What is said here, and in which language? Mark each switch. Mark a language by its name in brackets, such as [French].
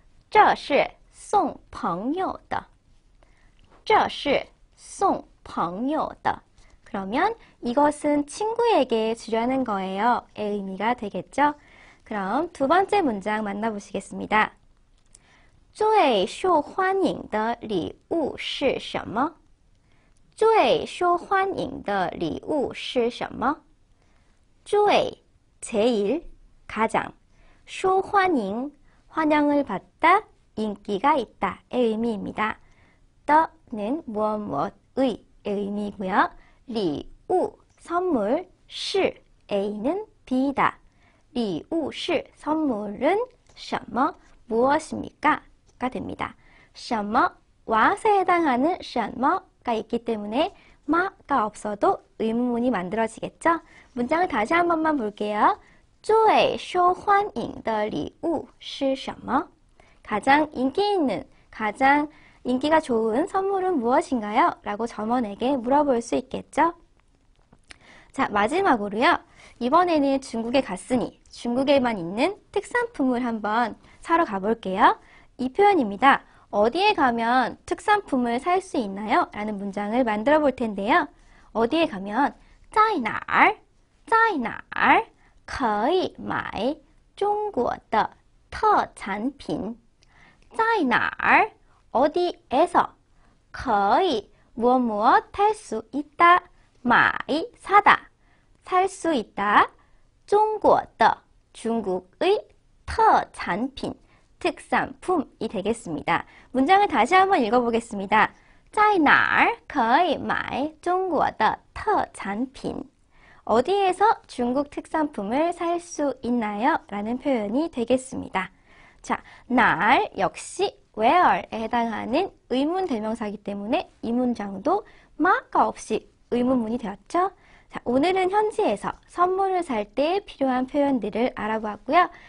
[Chinese] 这是送朋友的.这是送朋友的. [Korean] 그러면 이것은 친구에게 주려는 거예요 의 의미가 되겠죠? 그럼 두 번째 문장 만나보시겠습니다. [Chinese] 最受欢迎的礼物是什么? 最受欢迎的礼物是什么? [Korean] 最, 제일, 가장, 受欢迎, 환영을 받다, 인기가 있다의 의미입니다. 더는 무엇의 의미이고요. 礼物, 선물, 是, A는 B다. [Chinese] 礼物是, [Korean] 선물은 什么, 무엇입니까? 가 됩니다. 什么, what에 해당하는 什么가 있기 때문에 마가 없어도 의문문이 만들어지겠죠? 문장을 다시 한 번만 볼게요. [Chinese] 最受欢迎的礼物是什么? [Korean] 가장 인기 있는, 가장 인기가 좋은 선물은 무엇인가요? 라고 점원에게 물어볼 수 있겠죠? 자, 마지막으로요. 이번에는 중국에 갔으니 중국에만 있는 특산품을 한번 사러 가볼게요. 이 표현입니다. 어디에 가면 특산품을 살 수 있나요? 라는 문장을 만들어 볼 텐데요. 어디에 가면 [Chinese] 在哪儿? 在哪儿? 可以买中国的特产品?在哪儿? [Korean] 어디에서? 可以 무엇 할 수 있다. 买 사다. 살 수 있다. 中国的 중국의 特产品 특산품이 되겠습니다. 문장을 다시 한번 읽어보겠습니다. [Chinese] 在哪儿可以买中国的特产品? [Korean] 어디에서 중국 특산품을 살 수 있나요? 라는 표현이 되겠습니다. 자, 날 역시 where에 해당하는 의문 대명사이기 때문에 이 문장도 마가 없이 의문문이 되었죠? 자, 오늘은 현지에서 선물을 살 때 필요한 표현들을 알아보았고요.